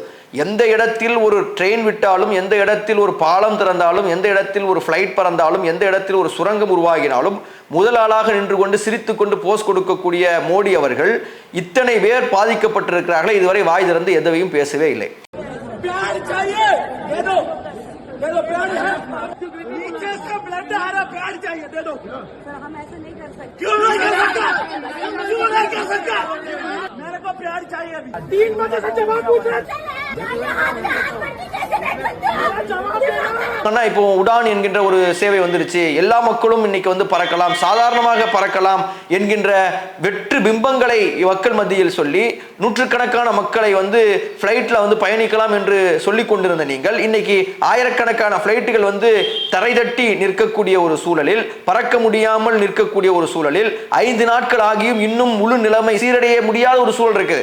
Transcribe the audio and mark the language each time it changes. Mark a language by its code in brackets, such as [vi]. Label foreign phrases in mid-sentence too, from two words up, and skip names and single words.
[ta] எந்த இடத்தில் ஒரு ட்ரெயின் விட்டாலும், எந்த இடத்தில் ஒரு பாலம் திறந்தாலும், எந்த இடத்தில் ஒரு ஃப்ளைட் பறந்தாலும், எந்த இடத்தில் ஒரு சுரங்கம் உருவாகினாலும் முதல் ஆளாக நின்று கொண்டு சிரித்து கொண்டு போஸ் கொடுக்கக்கூடிய மோடி அவர்கள் இத்தனை பேர் பாதிக்கப்பட்டிருக்கிறார்கள், இதுவரை வாய் திறந்து எதையும் பேசவே இல்லை. [hi] दे दो प्यार है, नीचे से ब्लड आ रहा, प्यार चाहिए, दे दो। सर हम ऐसा नहीं कर सकते। क्यों नहीं कर सकता? क्यों नहीं कर सकता? मेरे को प्यार चाहिए अभी। 3 बजे से जवाब पूछ रहे [ta] இப்போ உடான் என்கின்ற ஒரு சேவை வந்துருச்சு, எல்லா மக்களும் இன்னைக்கு வந்து பறக்கலாம், சாதாரணமாக பறக்கலாம் என்கின்ற வெற்று பிம்பங்களை மக்கள் மத்தியில் சொல்லி நூற்றுக்கணக்கான மக்களை வந்து ஃப்ளைட்ல வந்து பயணிக்கலாம் என்று சொல்லிக் கொண்டிருந்த நீங்கள் இன்னைக்கு ஆயிரக்கணக்கான ஃப்ளைட்டுகள் வந்து தரை தட்டி நிற்கக்கூடிய ஒரு சூழலில், பறக்க முடியாமல் நிற்கக்கூடிய ஒரு சூழலில் 5 நாட்கள் ஆகியும் இன்னும் முழு நிலைமை சீரடைய முடியாத ஒரு சூழல் இருக்குது.